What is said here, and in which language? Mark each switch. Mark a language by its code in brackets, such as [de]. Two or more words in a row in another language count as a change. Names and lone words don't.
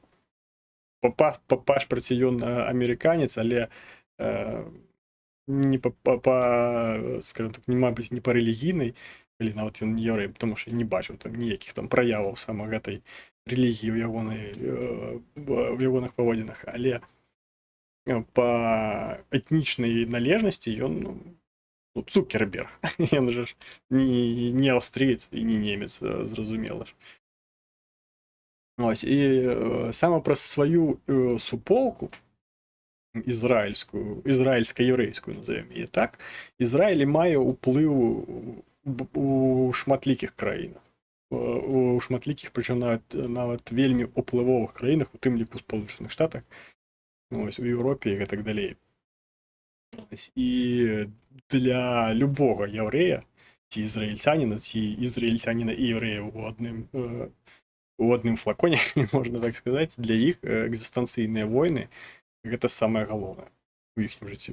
[uk] По пашпорті він американець, але не скажімо так, мабуть, не по релігійній, коли навіть він єврей, тому що не бачив там ніяких там проявів саме [be] гэтай релігії в ягоних поводинах, але по этнічнай належнасці ён Цукерберг. Ён же ж не аўстрыец і не немец, зразумела ж. І саме праз сваю суполку ізраільска-єврейську, назовем її так, Ізраїль мае ўплыў у шматлікіх краінах. У шматлікіх, прычым нават вельмі ўплывовых краінах, у тым ліку Сполучаных Штатах, у Еўропе і гэтак далей. І для любого яўрэя, ці ізраільцяніна, і яўрэя у адным флаконе, можна так сказаць, для іх экзістэнцыйныя войны гэта самае галоўнае у іхнім жыцці.